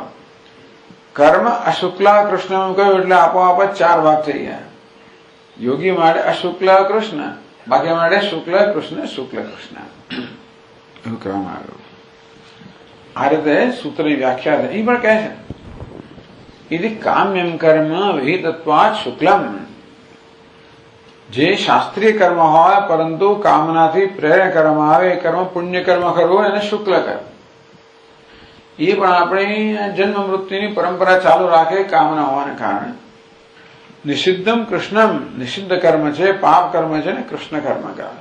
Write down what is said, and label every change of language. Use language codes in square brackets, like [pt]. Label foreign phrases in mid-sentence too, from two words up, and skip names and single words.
[gu] કર્મ અશુક્લ કૃષ્ણ કહ્યું એટલે આપોઆપ જ 4 ભાગ થઈ ગયા. યોગી માટે અશુક્લ કૃષ્ણ, બાકી માટે શુક્લ કૃષ્ણ શુક્લ કૃષ્ણ એવું કહેવામાં આવ્યું. આ રીતે સૂત્રની વ્યાખ્યા એ પણ કહે છે, [sa] यदि काम्यम कर्म विहितत्वात् शुक्लम, [gu] જે શાસ્ત્રીય કર્મ હોય પરંતુ કામનાથી પ્રેરણા કરવામાં આવે એ કર્મ પુણ્ય કર્મ કરવું એને શુક્લ કર્મ. એ પણ આપણી જન્મ મૃત્યુની પરંપરા ચાલુ રાખે કામના હોવાને કારણે. [sa] निषिद्धम कृष्णम, [gu] નિષિદ્ધ કર્મ છે, પાપ કર્મ છે ને કૃષ્ણ કર્મ કહેવાય.